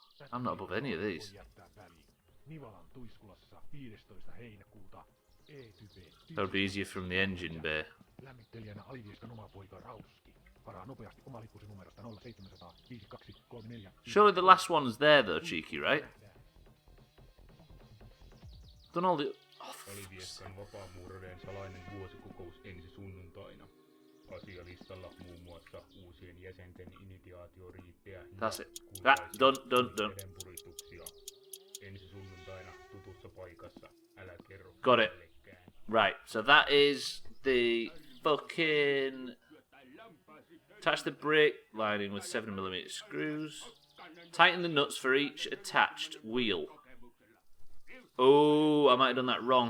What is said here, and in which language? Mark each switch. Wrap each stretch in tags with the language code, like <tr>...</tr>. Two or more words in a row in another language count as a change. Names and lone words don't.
<en>I'm not above any of these. That would be easier from the engine bay. Surely the last one's there though, Cheeky, right? Done all the...</en> <fi>Alivieskan vapaamuurareiden salainen vuosikokous ensi sunnuntaina. Asialistalla muun muassa uusien jäsenten initiaatioriittejä ja</fi> <en>done.</en> <fi>puristuksia. Ensi sunnuntaina tutussa paikassa. Älä kerro.</fi> <en>Got it. Right, so that is the fucking... Attach the brake lining with 7mm screws. Tighten the nuts for each attached wheel. Oh, I might have done that wrong.</en>